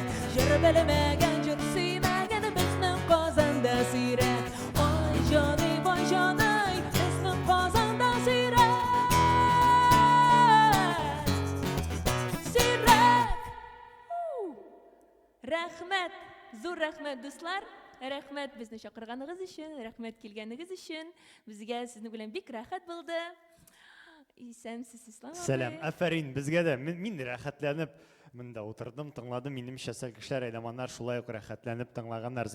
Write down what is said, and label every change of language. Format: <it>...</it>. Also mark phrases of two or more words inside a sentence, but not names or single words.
<uz>Jir bilmagan jir siymagan bizning qozonda siyrak. Oy jonoy bizning qozonda siyrak. Siyrak. Rahmat.</uz> <tt>Зур рәхмәт дуслар, рәхмәт безне чакырганыгыз өчен, рәхмәт килгәнегез өчен. Безгә сезнең белән бик рәхәт булды. Исәмсез Ислам абый. Сәлам, афәрин, безгә дә мин рәхәтләнеп монда утырдым, тыңладым. Минемчә сәлкешләр, әйләманнар шулай ук рәхәтләнеп тыңлаганнар.</tt>